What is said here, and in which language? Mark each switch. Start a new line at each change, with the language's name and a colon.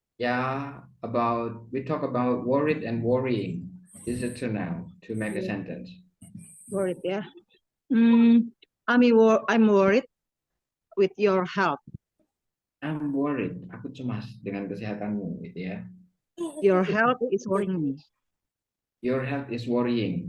English: Yeah, we talk about worried and worrying. Is it true now to make a sentence? Worried, yeah. I'm worried with your health. I'm worried.
Indonesian: Aku cemas dengan kesehatanmu, gitu ya.
English: Your health is worrying me. Your health is worrying.